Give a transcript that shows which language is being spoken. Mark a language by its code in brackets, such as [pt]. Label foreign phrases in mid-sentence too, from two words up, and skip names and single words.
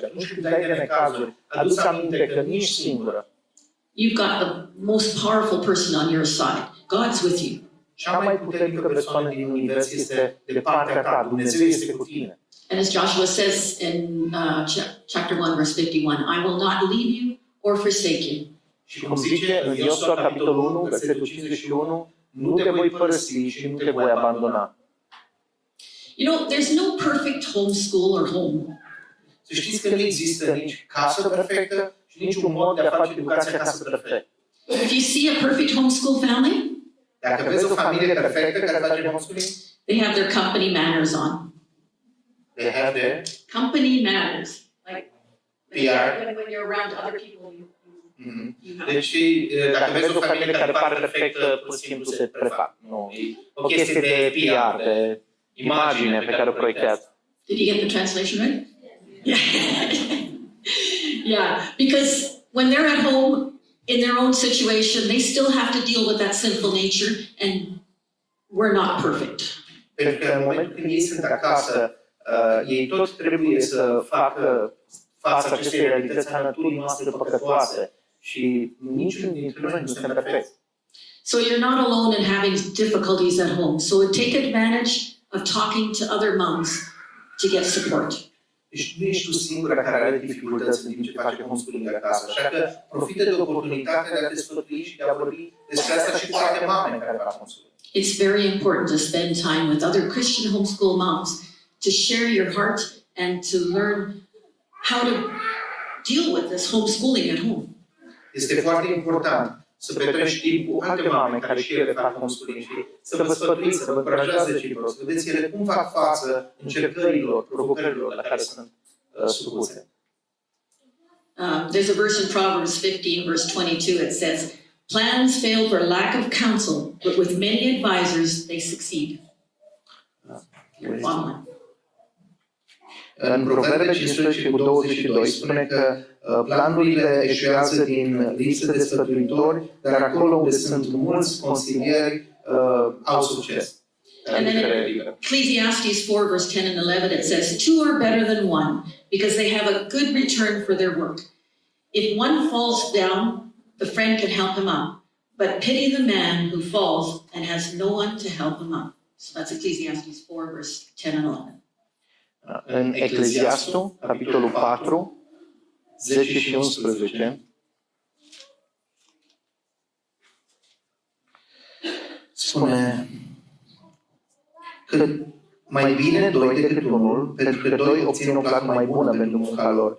[ro] Atunci când ai de necazuri, adu-ți aminte că nu ești singură. [en] You've got the most powerful person on your side. God's with you. [ro] Cea mai puternică persoană din univers este de partea ta. Dumnezeu este cu tine. [en] And as Joshua says in chapter 1, verse 51, I will not leave you or forsake you. [ro] Și cum zice în Iosua, capitolul 1, versetul 51, nu te voi părăsi și nu te voi abandona. [en] You know, there's no perfect homeschool or home. [ro] Să știți că nu există nici casă perfectă și nici un mod de a face educația acasă perfect. [en] If you see a perfect homeschool family, [ro] Dacă vezi o familie perfectă care face homeschooling, [en] they have their company manners on. they have their Company manners. Like PR. when you're around other people, you have. [ro] Deci, dacă vezi o familie care pare perfectă, pur și simplu se prefac. Nu, e o chestie de PR, de imagine pe care o proiectează. [en] Did you get the translation right? Yeah. Yeah, because when they're at home in their own situation, they still have to deal with that sinful nature, and we're not perfect. [ro] Pentru că în momentul când ei sunt acasă, ei tot trebuie să facă față acestei realități a naturii noastre păcătoase și niciunul dintre noi nu suntem perfecți. [en] So you're not alone in having difficulties at home. So take advantage of talking to other moms to get support. [ro] Deci nu ești tu singura care are dificultăți în timp ce face homeschooling acasă, așa că profită de oportunitatea de a te sfătui și de a vorbi despre asta și cu alte mame care fac homeschooling. [en] It's very important to spend time with other Christian homeschool moms to share your heart and to learn how to deal with this homeschooling at home. [ro] Este foarte important să petreci timp cu alte mame care și ele fac homeschooling și să vă sfătuiți, să vă încurajați reciproc, să vedeți ele cum fac față încercărilor, provocărilor la care sunt supuse. [en] There's a verse in Proverbs 15, verse 22. It says, "Plans fail for lack of counsel, but with many advisors they succeed." [ro] În Proverbe 15:22 spune că planurile eșuează din lipsă de sfătuitori, dar acolo unde sunt mulți consilieri au succes. [en] And then in Ecclesiastes 4, verse 10 and 11, it says, "Two are better than one, because they have a good return for their work. If one falls down, the friend can help him up, but pity the man who falls and has no one to help him up." So that's Ecclesiastes 4, verse 10 and 11. [ro] În Ecleziastul, capitolul 4, 10 și 11, spune că mai bine doi decât unul, pentru că doi obțin o plată mai bună pentru munca lor.